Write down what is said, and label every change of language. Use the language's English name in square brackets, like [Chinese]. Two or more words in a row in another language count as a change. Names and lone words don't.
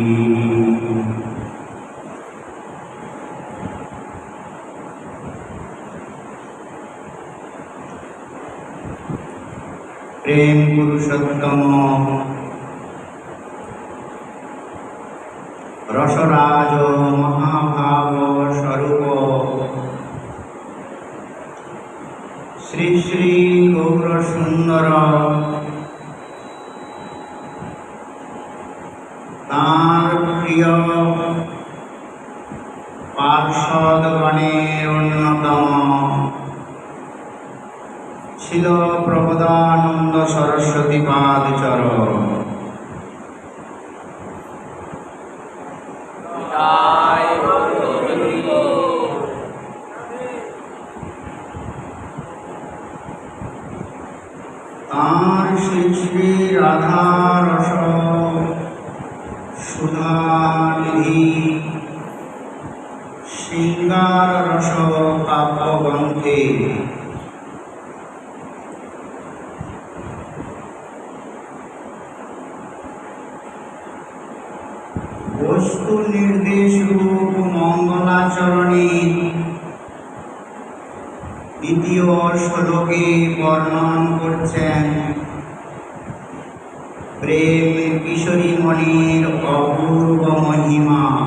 [Bangla] প্রেম পুরুষোত্তম রসরাজ মহাভাব স্বরূপ শ্রী শ্রী গৌর সুন্দর তার প্রিয় পার্ষদগণের অন্যতম ছিল প্রবোধানন্দ সরস্বতী পাদচরণ। তার শ্রী শ্রী রাধা রস সুধানিধি শৃঙ্গার রস কাব্যগ্রন্থে বস্তু নির্দেশ রূপ মঙ্গলাচরণে দ্বিতীয় শ্লোকে বর্ণন করছেন প্রেম কিশোরী মণির অপূর্ব মহিমা।